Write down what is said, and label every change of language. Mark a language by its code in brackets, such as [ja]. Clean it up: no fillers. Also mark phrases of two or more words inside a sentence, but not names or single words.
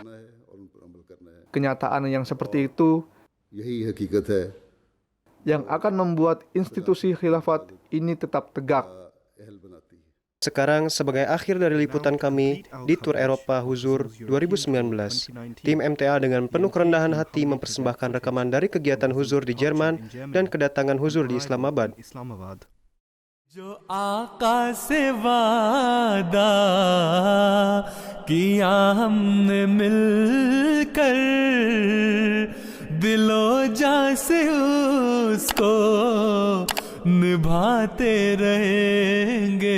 [id] Kenyataan yang seperti itu yang akan membuat institusi khilafat ini tetap tegak. Sekarang, sebagai akhir dari liputan kami di Tour Eropa Huzur 2019, tim MTA dengan penuh kerendahan hati mempersembahkan rekaman dari kegiatan Huzur di Jerman dan kedatangan Huzur di Islamabad. [ur] جو آقا سے وعدہ کیا ہم نے مل کر، دل و جان سے اس کو نبھاتے رہیں گے.